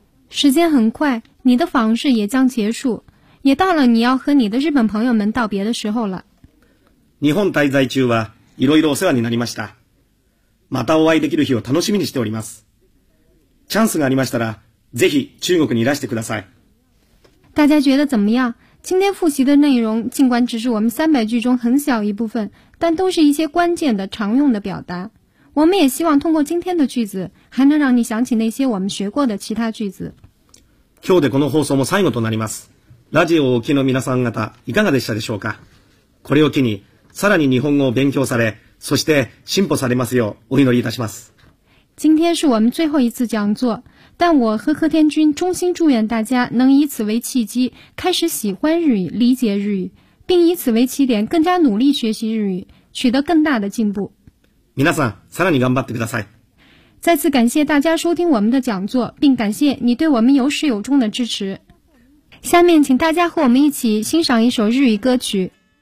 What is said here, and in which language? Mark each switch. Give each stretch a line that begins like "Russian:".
Chinese: 时间很快，你的访视也将结束，也到了你要和你的日本朋友们道别的时候了。
Japanese: 日本滞在中はいろいろお世話になりました。またお会いできる日を楽しみにしております。チャンスがありましたら、ぜひ中国にいらしてください。
Chinese: 大家觉得怎么样？今天复习的内容尽管只是我们300句中很小一部分，但都是一些关键的常用的表达。我们也希望通过今天的句子，还能让你想起那些我们学过的其他句子。
Japanese: 今日でこの放送も最後となります。ラジオをお聞きの皆さん方、いかがでしたでしょうか？これを機に、さらに日本語を勉強され、そして進歩されますよう、お祈りいたします。
Chinese: 今天是我们最后一次讲座，但我和贺天君衷心祝愿大家能以此为契机，开始喜欢日语、理解日语，并以此为起点，更加努力学习日语，取得更大的进步。
Japanese: 皆さん、さらに頑張ってください。
Chinese: 再次感谢大家收听我们的讲座，并感谢你对我们有始有终的支持。下面请大家和我们一起欣赏一首日语歌曲。